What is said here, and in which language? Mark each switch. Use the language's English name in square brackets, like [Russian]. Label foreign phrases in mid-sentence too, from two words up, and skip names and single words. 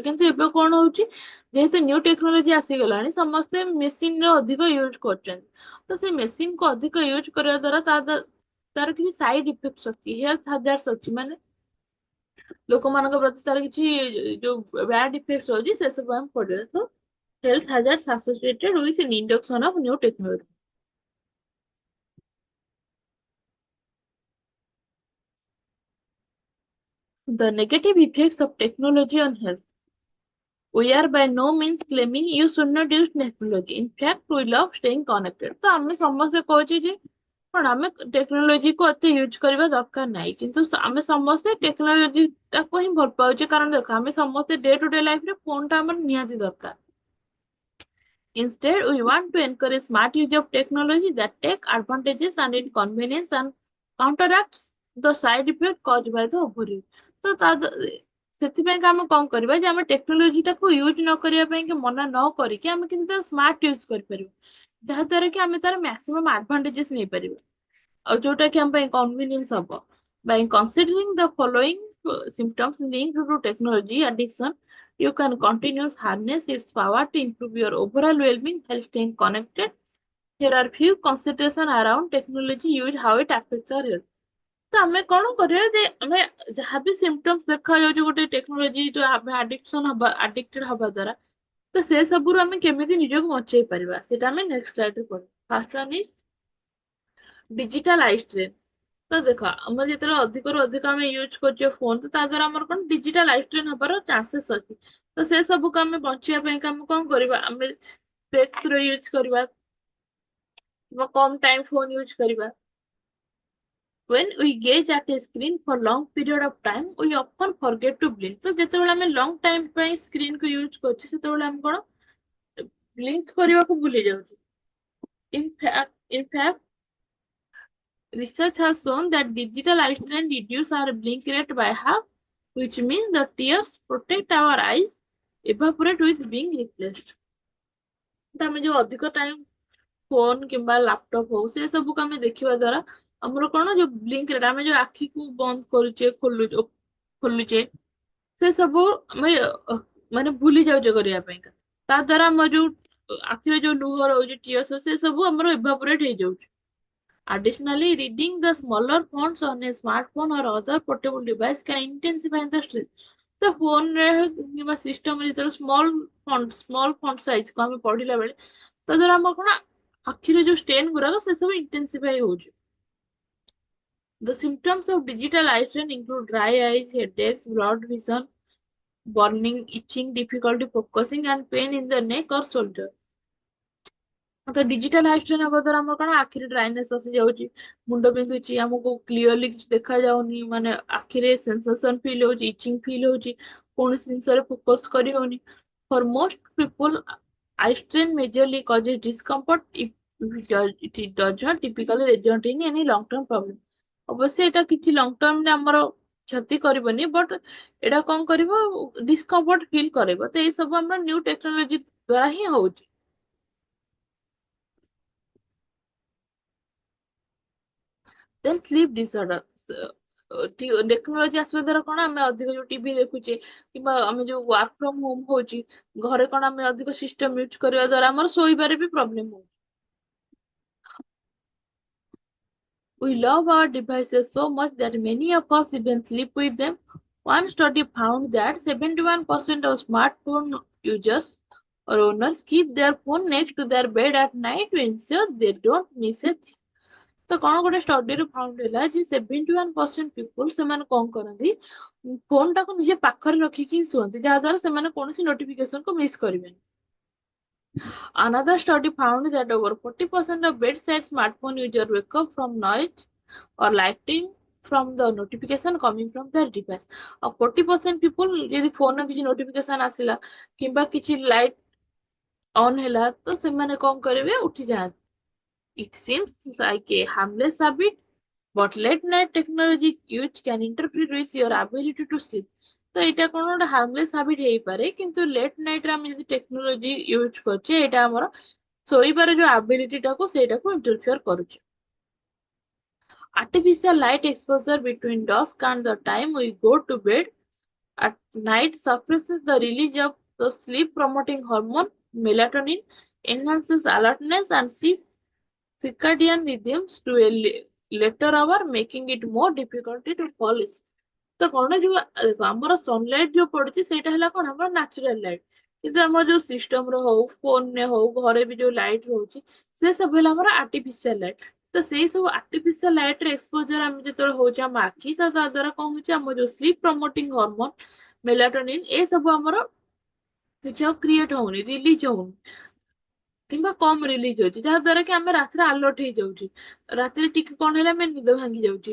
[Odia] କିନ୍ତୁ ଏବେ କଣ ହଉଛି, ଯେହେତୁ [English] new technology [Odia] ଆସିଗଲାଣି, ସମସ୍ତେ ମେସିନ ର ଅଧିକ ୟୁଜ କରୁଛନ୍ତି। ତ ସେ ମେସିନ କୁ ଅଧିକ ୟୁଜ କରିବା ଦ୍ଵାରା ତାର କିଛି [English] side effect [Odia] ଅଛି, [English] health hazards [Odia] ଅଛି, ମାନେ ଲୋକମାନଙ୍କ ପ୍ରତି ତାର କିଛି ଯୋଉ [English] bad effect [Odia] ଅଛି, ସେ ସବୁ ଆମେ ପଡିବ। [English] ତ health hazards associated with an induction of new technology. The negative effects of technology on health. We are by no means claiming you should not use technology. In fact, we love staying connected. [Odia] ତ ଆମେ ସମସ୍ତେ କହୁଛେ ଯେ କଣ ଆମେ ଟେକ୍ନୋଲୋଜି କୁ ଏତେ ୟୁଜ କରିବା ଦରକାର ନାହିଁ, କିନ୍ତୁ ଆମେ ସମସ୍ତେ ଟେକ୍ନୋଲୋଜି ଟାକୁ ହିଁ ଭଲ ପାଉଛେ। କାରଣ ଦେଖ, ଆମେ ସମସ୍ତେ [English] day to day [Odia] ଲାଇଫରେ ଫୋନ ଟା ଆମର ନିହାତି ଦରକାର। [English] Instead, we want to encourage smart use of technology that take advantages and inconvenience and counteracts the side effect caused by the overuse. [Odia] ତ ସେଥିପାଇଁ ଆମେ କଣ କରିବା ଯେ ଆମେ ଟେକ୍ନୋଲୋଜି ଟାକୁ ୟୁଜ ନ କରିବା ପାଇଁ କି ମନା ନ କରିକି ଆମେ କିନ୍ତୁ ତାର [English] smart use [Odia] କରିପାରିବା, ଯାହା ଦ୍ୱାରା କି ଆମେ ତାର [English] maximum advantages [Odia] ନେଇପାରିବା, ଆଉ ଯୋଉଟା କି ଆମ ପାଇଁ କନଭିନିଏନ୍ସ ହବ। [English] By considering the following symptoms linked to technology addiction, you can continue harness its power to improve your overall well-being while staying connected. Here are few considerations around technology use, how it affects our health. [Odia] ତ ଆମେ କଣ କରିବା ଯେ ଆମେ ଯାହାବି ସିମ୍ପଟମ୍ସ ଦେଖାଯାଉଛି ଗୋଟେ ଟେକ୍ନୋଲୋଜି ଯୋଉ ଆମେ ଆଡିକ୍ଟେଡ ହବା ଦ୍ୱାରା, ତ ସେ ସବୁରୁ ଆମେ କେମିତି ନିଜକୁ ବଞ୍ଚେଇ ପାରିବା, ସେଟା ଆମେ [English] next slideରେ [Odia] ପଢିବା। [English] First one is digital eye strain. [Odia] ତ ଦେଖ, ଆମର ଯେତେବେଳେ ଅଧିକରୁ ଅଧିକ ଆମେ ୟୁଜ କରୁଛେ ଫୋନ, ତ ତା ଦ୍ୱାରା ଆମର କଣ [English] digital eye strain [Odia] ହବାର ଚାନ୍ସେସ୍ ଅଛି। ତ ସେ ସବୁକୁ ଆମେ ବଞ୍ଚିବା ପାଇଁ ଆମେ କଣ କରିବା, ଆମେ ସ୍ପେକ୍ସ ର ୟୁଜ କରିବା କିମ୍ବା କମ [English] time phone use [Odia] କରିବା। [English] When we gaze at a screen for long period of time, we often forget to blink. [Odia] ତ ଯେତେବେଳେ ଆମେ [English] long time [Odia] ପାଇଁ ସ୍କ୍ରିନ୍ କୁ ୟୁଜ କରୁଛେ, ସେତେବେଳେ ଆମେ କଣ ବ୍ଲିଙ୍କ କରିବାକୁ ଭୁଲି ଯାଉଛୁ। [English] In fact, research has shown that digital eye strain reduce our blink rate by half, which means the tears protect our eyes evaporate with being replaced. [Odia] ତ ଆମେ ଯୋଉ ଅଧିକ ଟାଇମ ଫୋନ କିମ୍ବା ଲାପଟପ ହଉ, ସେ ସବୁକୁ ଆମେ ଦେଖିବା ଦ୍ଵାରା ଆମର କଣ ଯୋଉ [English] blink rate, [Odia] ଆମେ ଯୋଉ ଆଖିକୁ ବନ୍ଦ କରୁଛେ ଖୋଲୁଛେ, ସେ ସବୁ ଆମେ ମାନେ ଭୁଲି ଯାଉଛେ କରିବା ପାଇଁ। ତା ଦ୍ଵାରା ଆମର ଯୋଉ ଆଖିରେ ଯୋଉ ଲୁହ ରହୁଛି, ଟିୟର୍ସ, ସେ ସବୁ ଆମର ଏଭାପୋରେଟ ହେଇଯାଉଛି। [English] Additionally, reading the smaller fonts on a smartphone or other portable device can intensify the stress. [Odia] ତ ଫୋନରେ କିମ୍ବା ସିଷ୍ଟମରେ ଯେତେବେଳେ [English] small font size [Odia] କୁ ଆମେ ପଢିଲା ବେଳେ, ତା ଦ୍ୱାରା ଆମର କଣ ଆଖିରେ ଯୋଉ ଷ୍ଟେନ୍ ଗୁଡାକ ସେ ସବୁ ଇଣ୍ଟେନ୍ସିଫାଇ ହଉଛି। [English] The symptoms of digital eye strain include dry eyes, headaches, blurred vision, burning, itching, difficulty focusing, and pain in the neck or shoulder. [Odia] ତ [English] digital eye strain [Odia] ହବା ଦ୍ୱାରା ଆମର କଣ ଆଖିରେ ଡ୍ରାଇନେସ୍ ଆସିଯାଉଛି, ମୁଣ୍ଡ ବିନ୍ଧୁଛି, ଆମକୁ କ୍ଲିୟରଲି କିଛି ଦେଖା ଯାଉନି, ମାନେ ଆଖିରେ [English] sensation feel [Odia] ହଉଛି, [English] itching feel [Odia] ହଉଛି, କୌଣସି ଜିନିଷରେ ଫୋକସ କରି ହଉନି। [English] for most people eye strain majorly causes discomfort it does not typically result in any long term problem। [Odia] ଅବଶ୍ୟ ଏଇଟା କିଛି [English] long termରେ [Odia] ଆମର କ୍ଷତି କରିବନି, ବଟ୍ ଏଇଟା କଣ କରିବ, [English] discomfort feel [Odia] କରିବ। ତ ଏଇ ସବୁ ଆମର [English] new technology [Odia] ଦ୍ୱାରା ହିଁ ହଉଛି। [English] then sleep disorder, [Odia] ଟେକ୍ନୋଲୋଜି ଆସିବା ଦ୍ୱାରା କଣ, ଆମେ ଅଧିକ ଯୋଉ ଟିଭି ଦେଖୁଛେ କିମ୍ବା ଆମେ ଯୋଉ [English] work from home [Odia] ହଉଛି, ଘରେ କଣ ଆମେ ଅଧିକ [English] system use [Odia] କରିବା ଦ୍ୱାରା ଆମର ଶୋଇବାରେ ବି ପ୍ରୋବ୍ଲେମ ହଉଛି। [English] We love our devices so much that many of us even sleep with them. One study found that 71% of smartphone users or owners keep their phone next to their bed at night to ensure they don't miss a thing। [Odia] ତ କଣ ଗୋଟେ ଷ୍ଟଡିରୁ ଫାଉଣ୍ଡ ହେଲା ଯେ 71% ପିପୁଲ ସେମାନେ କଣ କରନ୍ତି, ଫୋନ ଟାକୁ ନିଜେ ପାଖରେ ରଖିକି ଶୁଅନ୍ତି, ଯାହା ଦ୍ୱାରା ସେମାନେ କୌଣସି ନୋଟିଫିକେସନ କୁ ମିସ୍ କରିବେନି। [English] Another study found that over 40% of bedside smartphone users wake up from noise or lighting from the notification coming from their device। [Odia] ଆଉ 40% people ଯଦି ଫୋନରେ କିଛି ନୋଟିଫିକେସନ ଆସିଲା କିମ୍ବା କିଛି [English] light on [Odia] ହେଲା ତ ସେମାନେ କଣ କରିବେ, ଉଠି ଯାଆନ୍ତି। [English] It seems like a harmless habit, but late night technology use can interfere with your ability to sleep। [Odia] ତ ଏଇଟା କଣ ଗୋଟେ [English] harmless habit [Odia] ହେଇପାରେ, କିନ୍ତୁ [English] late nightରେ [Odia] ଆମେ ଯଦି [English] technology use [Odia] କରୁଛେ ଏଇଟା ଆମର ଶୋଇବାର ଯୋଉ ଆବିଲିଟି ଟାକୁ ସେଇଟାକୁ ଇଣ୍ଟରଫିୟର କରୁଛି। [English] Artificial light exposure between dusk and the time we go to bed at night suppresses the release of the sleep promoting hormone melatonin, enhances alertness and sleep circadian rhythms to a later hour, making it more difficult to fall asleep। [Odia] ତ କଣ ଯୋଉ ଦେଖ ଆମର ସନଲାଇଟ ଯୋଉ ପଡୁଛି ସେଇଟା ହେଲା କଣ, ଆମର [English] natural light, [Odia] କିନ୍ତୁ ଆମର ଯୋଉ ସିଷ୍ଟମ ର ହଉ, ଫୋନରେ ହଉ, ଘରେ ବି ଯୋଉ ଲାଇଟ ରହୁଛି ସେ ସବୁ ହେଲା ଆମର [English] artificial light. [Odia] ତ ସେଇ ସବୁ [English] artificial light [Odia] ର ଏକ୍ସପୋଜର ଆମେ ଯେତେବେଳେ ହଉଛି ଆମ ଆଖି, ତ ତା ଦ୍ୱାରା କଣ ହଉଛି, ଆମର ଯୋଉ [English] sleep promoting hormone melatonin [Odia] ଏ ସବୁ ଆମର କିଛି ଆଉ କ୍ରିଏଟ ହଉନି, ରିଲିଜ ହଉନି, କିମ୍ବା କମ ରିଲିଜ ହଉଛି, ଯାହା ଦ୍ୱାରା କି ଆମେ ରାତିରେ ଆଲର୍ଟ ହେଇଯାଉଛି, ରାତିରେ ଟିକେ କଣ ହେଲେ ଆମେ ନିଦ ଭାଙ୍ଗି ଯାଉଛି।